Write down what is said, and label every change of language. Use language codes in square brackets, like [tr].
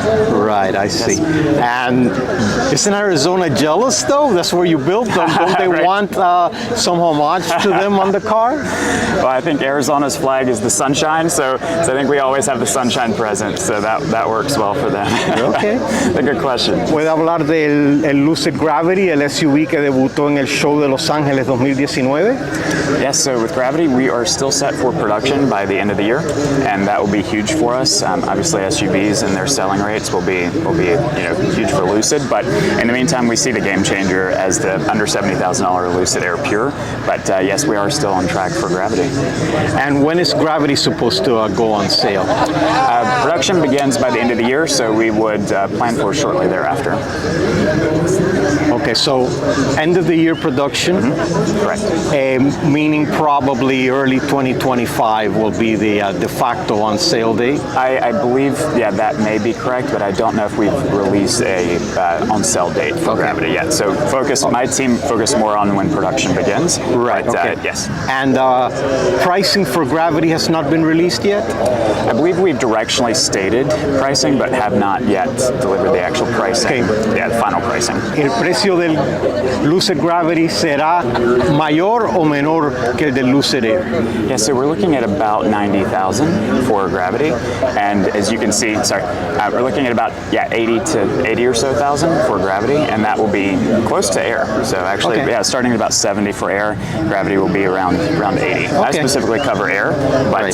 [en] Right, I see. And isn't Arizona jealous though? That's where you built them. Don't they Right. want some homage to them on the car? Well, I think Arizona's flag is the sunshine, so I think we always have the sunshine present, so that works well for them. Okay. A good question. [es] ¿Puede hablar del el Lucid Gravity, el SUV que debutó en el show de Los Ángeles 2019? [en] Yes, so with Gravity, we are still set for production by the end of the year, and that will be huge for us. Obviously, SUVs and their selling rates will be huge for Lucid, but in the meantime, we see the game changer as the under $70,000 Lucid Air Pure. But yes, we are still on track for Gravity. And when is Gravity supposed to go on sale? Production begins by the end of the year, so we would plan for shortly thereafter. Okay, so end of the year production, Correct. meaning probably early 2025 will be the de facto on sale date. I believe, yeah, that may be correct, but I don't know if we've released a on sale date for Gravity yet. So my team focus more on when production begins. Right, But, okay. Yes. And pricing for Gravity has not been released yet? I believe we've directionally stated pricing, but have not yet delivered the actual pricing. Okay. Yeah, the final pricing. [es] ¿El precio del Lucid Gravity será mayor o menor que el del Lucid Air? [en] Yeah, so we're looking at about 90,000 for Gravity, and as you can see, we're looking at about 80 or so thousand for Gravity, and that will be close to Air. So actually, Okay. starting at about 70 for Air, Gravity will be around 80. I Okay. specifically cover Air, but